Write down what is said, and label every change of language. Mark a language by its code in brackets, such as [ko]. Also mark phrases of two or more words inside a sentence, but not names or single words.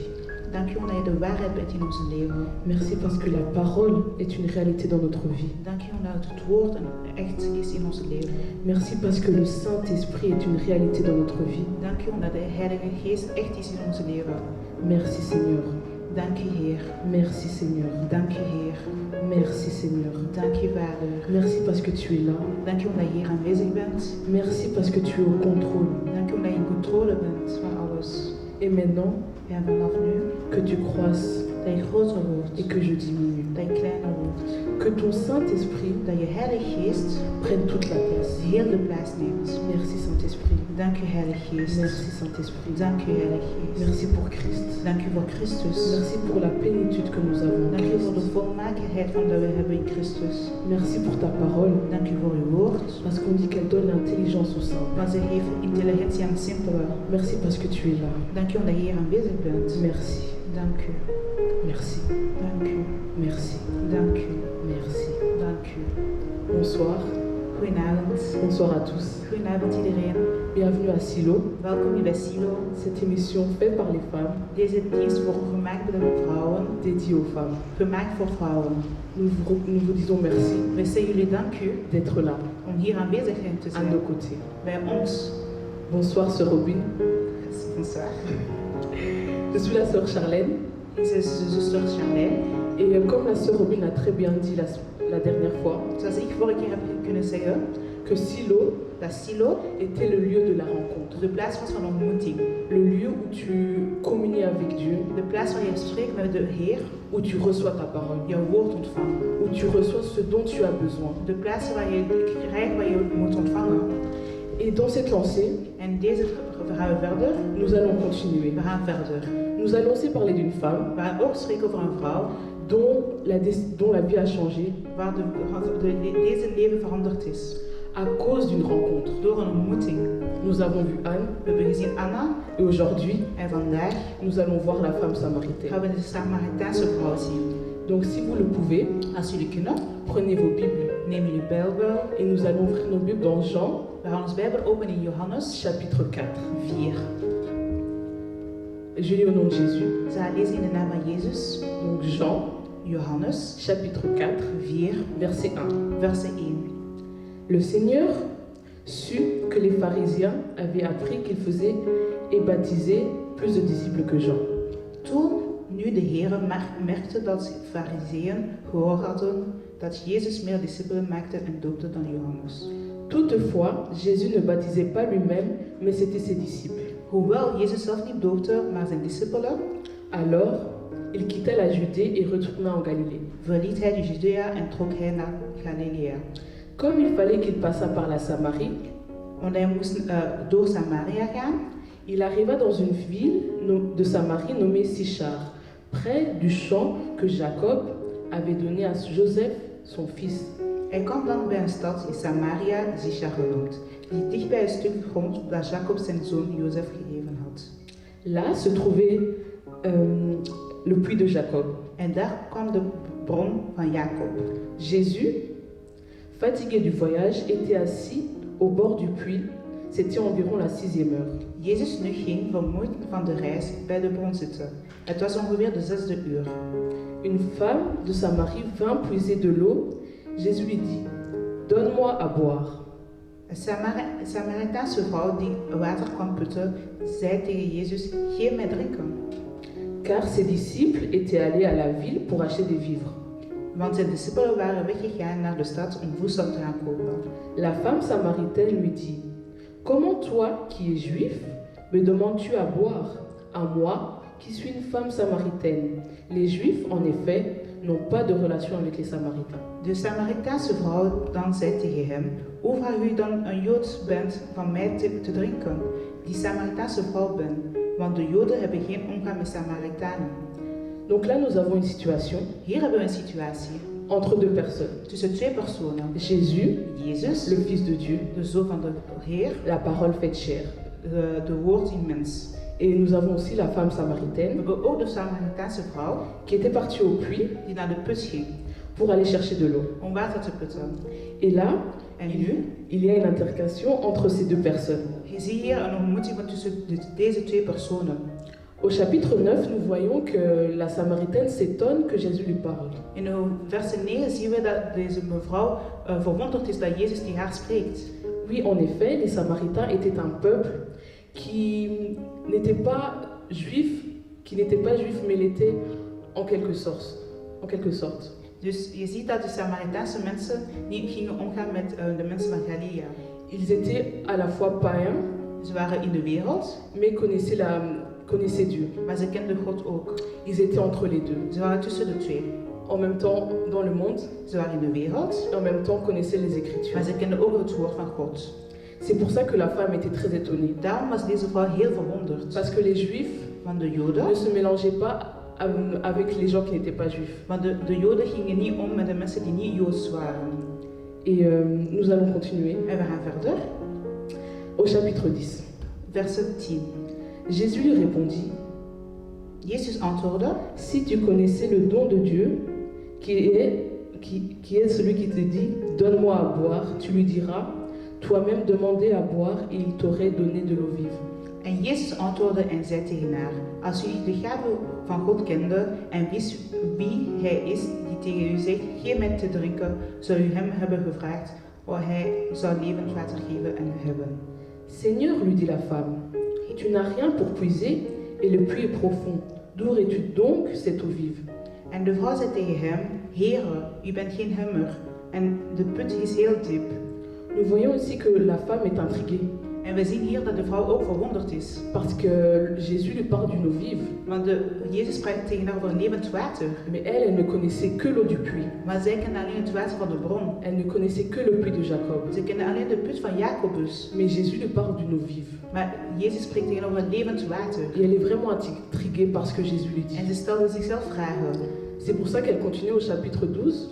[nl] Dank u omdat je de waarheid bent in ons leven. [fr] Merci parce que la parole est une réalité dans notre vie. [nl] Dank u omdat het woord echt is in ons leven. [fr] Merci parce que le Saint-Esprit est une réalité dans notre vie. [nl] Dank u omdat de Heilige Geest echt is in ons leven. [fr] Merci Seigneur. [nl] Dank u Heer. [fr] Merci Seigneur. [nl] Dank u Heer. [fr] Merci Seigneur. [nl] Dank u Vader. [fr] Merci parce que tu es là. [nl] Dank u omdat je hier aanwezig bent. [fr] Merci parce que tu es au contrôle. [nl] Dank u omdat je in controle bent van alles. [fr] Et maintenant, [nl] En vanaf nu, [fr] que tu croisses [nl] dat je groter wordt. [fr] et que je diminue. [nl] Dat je kleiner wordt. [fr] Que ton Saint-Esprit [nl] Dat je Heilige Geest [fr] prenne toute la place. [nl] heel de plaats neemt. [fr] Merci Saint-Esprit. [nl] Dank u Heilige Geest. [fr] Merci Saint-Esprit. [nl] Dank u Heilige Geest. [fr] Merci pour Christ. [nl] Dank u voor Christus. [fr] Merci pour la plénitude que nous avons en [nl] Dank u voor de [fr] Christ. [nl] volmaaktheid van dat we hebben in Christus. [fr] Merci pour ta parole. [nl] Dank u voor uw woord. [fr] Parce qu'on dit qu'elle donne l'intelligence au simple. [nl] Want ze geeft intelligentie aan het simpele. [fr] Merci parce que tu es là. [nl] Dank u omdat je hier aanwezig bent. [fr] Merci. [nl] Dank u. [fr] Merci. [nl] Dank u. [fr] Merci. [nl] Dank u. [fr] Merci. [nl] Dank u. [fr] Bonsoir. [nl] Goedenavond. [fr] Bonsoir à tous. [nl] Goedenavond iedereen. [fr] Bienvenue à Silo. [nl] Welkom hier bij Silo. [fr] Cette émission faite par les femmes, [nl] Deze dienst wordt gemaakt door de vrouwen. [fr] dédiée aux femmes. [nl] Gemaakt voor vrouwen. [fr] Nous vous disons merci [nl] We zeggen jullie dank u [fr] d'être là, [nl] om hier aanwezig te [fr] à [nl] zijn. [fr] nos côtés. [nl] Bij ons. [fr] Bonsoir, sœur Robin. Bonsoir. Je suis la sœur Charlène. [nl] Dit is de zuster Charlène. [fr] Et comme la sœur Robin a très bien dit la dernière fois, [nl] Zoals ik vorige keer heb kunnen zeggen, [fr] que Silo [nl] dat Silo [fr] était le lieu de la rencontre. [nl] de plaats was van ontmoeting. [fr] Le lieu où tu communies avec Dieu, [nl] De plaats waar je spreekt met de Heer, [fr] où tu reçois ta parole, [nl] jouw woord ontvangt. [fr] où tu reçois ce dont tu as besoin. [nl] De plaats waar je krijgt wat je moet ontvangen. [fr] Et dans cette lancée, [nl] En deze gaan we verder. [fr] nous allons continuer. [nl] We gaan verder. [fr] Nous allons aussi parler d'une femme [nl] We gaan ook spreken over een vrouw [fr] dont la vie a changé [nl] waar deze leven veranderd is. [fr] à cause d'une rencontre. [nl] Door een ontmoeting. [fr] Nous avons vu Anne [nl] We hebben gezien Anna [fr] et aujourd'hui, [nl] en vandaag [fr] nous allons voir la femme samaritaine. [nl] gaan we de Samaritaanse vrouw zien. [fr] Donc si vous le pouvez, [nl] Als jullie kunnen, [fr] prenez vos Bibles [nl] neem jullie Bijbel. [fr] et nous allons ouvrir nos Bibles dans Jean, [nl] We gaan ons Bijbel openen in Johannes [fr] chapitre 4. [nl] 4. [fr] Je lis au nom de Jésus. [nl] Ze gaan lezen in de naam van Jezus. [fr] Donc Jean, [nl] Johannes [fr] chapitre 4, [nl] 4, [fr] verset 1. verset 1. Le Seigneur sut que les pharisiens avaient appris qu'il faisait et baptisait plus de disciples que Jean. [nl] Toen nu de Heer merkte dat de Farizeeën gehoord hadden dat Jezus meer discipelen maakte en doopte dan Johannes. [fr] Toutefois, Jésus ne baptisait pas lui-même, mais c'était ses disciples. [nl] Hoewel Jezus zelf niet doopte, maar zijn discipelen, [fr] Alors, il quitta la Judée et retourna en Galilée. [nl] verliet hij de Judea en trok hij naar Galilea. [fr] Comme il fallait qu'il passât par la Samarie, [nl] Want hij moest door Samaria gaan. [fr] il arriva dans une ville de Samarie nommée Sichar, près du champ que Jacob avait donné à Joseph, son fils. [nl] Hij kwam dan bij een stad in Samaria, Sichar genoemd, die dicht bij een stuk grond dat Jacob zijn zoon Jozef gegeven had. [fr] Là se trouvait le puits de Jacob. [nl] En daar kwam de bron van Jacob. [fr] Jésus, fatigué du voyage, était assis au bord du puits. C'était environ la 6e heure. [nl] Jezus nu ging, vermoeid van de reis, bij de bron zitten. Het was ongeveer de 6e uur. [fr] Une femme de Samarie vint puiser de l'eau. Jésus lui dit, donne-moi à boire. [nl] Een Samaritaanse vrouw die water kwam putten, zei tegen Jezus, geef mij drinken. [fr] Car ses disciples étaient allés à la ville pour acheter des vivres. [nl] Want zijn discipelen waren weggegaan naar de stad om voedsel te gaan kopen. [fr] La femme samaritaine lui dit, comment toi, qui es juif, me demandes-tu à boire, à moi, qui suis une femme samaritaine? Les juifs, en effet, n'ont pas de relation avec les samaritains. [nl] De Samaritaanse vrouw dan zei tegen hem, hoe vraag u dan een Joods bent van mij te drinken, die Samaritaanse vrouw ben, want de Joden hebben geen omgang met Samaritanen. [fr] Donc là, nous avons une situation [nl] Hier hebben we een situatie [fr] entre deux personnes. [nl] tussen twee personen. [fr] Jésus, [nl] Jezus, [fr] le Fils de Dieu, [nl] de zoon van de Heer, [fr] la parole faite chair. [nl] de woord in mens. [fr] Et nous avons aussi la femme [nl] We [fr] samaritaine [nl] hebben ook de Samaritaanse vrouw [fr] qui était partie au puits [nl] die naar de put ging [fr] pour aller chercher de l'eau. [nl] om water te putten. [fr] Et là, [nl] En nu, [fr] il y a une intercation entre ces deux personnes. [nl] je ziet hier een ontmoeting tussen deze twee personen. [fr] Au chapitre 9, nous voyons que la Samaritaine s'étonne que Jésus lui parle. [nl] In vers 9 zien we dat deze mevrouw verwonderd is dat Jezus die haar spreekt. [fr] Oui, en effet, les Samaritains étaient un peuple qui n'était pas juif, mais l'était en quelque sorte. [nl] Dus je ziet dat de Samaritaanse mensen niet gingen omgaan met de mensen van Galilea. [fr] Ils étaient à la fois païens, [nl] Ze waren in de wereld, [fr] mais connaissaient Dieu. [nl] maar ze kenden God ook. [fr] Ils étaient entre les deux. [nl] Ze waren tussen de twee. [fr] En même temps, dans le monde, [nl] Ze waren in de wereld, [fr] et en même temps connaissaient les Écritures. [nl] maar ze kenden ook het woord van God. [fr] C'est pour ça que la femme était très étonnée. [nl] Daarom was deze vrouw heel verwonderd. [fr] Parce que les Juifs [nl] Want de Joden, [fr] ne se mélangeaient pas avec les gens qui n'étaient pas juifs. [nl] want de Joden gingen niet om met de mensen die niet Joods waren. [fr] Et nous allons continuer [nl] En we gaan verder. [fr] au chapitre 10. Verset 10. Jésus lui répondit, [nl] Jezus antwoordde, [fr] si tu connaissais le don de Dieu, qui est celui qui te dit, donne-moi à boire, tu lui diras, toi-même demander à boire et il t'aurait donné de l'eau vive. [nl] En Jezus antwoordde en zei tegen haar, als u de gave van God kende en wist wie hij is die tegen u zegt, geef mij te drinken, zou u hem hebben gevraagd, of hij zou levend water geven en hebben. [fr] Seigneur, lui dit la femme, tu n'as rien pour puiser et le puits est profond. D'où aurais-tu donc cette eau vive? [nl] En de vrouw zei tegen hem, Heere, u bent geen hemmer en de put is heel diep. [fr] Nous voyons ici que la femme est intriguée. [nl] En we zien hier dat de vrouw ook verwonderd is. [fr] parce que Jésus lui parle d'une eau vive. [nl] Want Jezus spreekt tegen haar over levend water. [fr] Mais elle ne connaissait que l'eau du puits. [nl] Maar zij kende alleen het water van de bron. [fr] Elle ne connaissait que le puits de Jacob. [nl] Ze kende alleen de put van Jacobus. [fr] Mais Jésus lui parle d'une eau vive. [nl] Maar Jezus spreekt tegenover levend water. [fr] Et elle est vraiment intriguée par ce que Jésus lui dit. [nl] En ze stelde zichzelf vragen. [fr] C'est pour ça qu'elle continue au chapitre 12.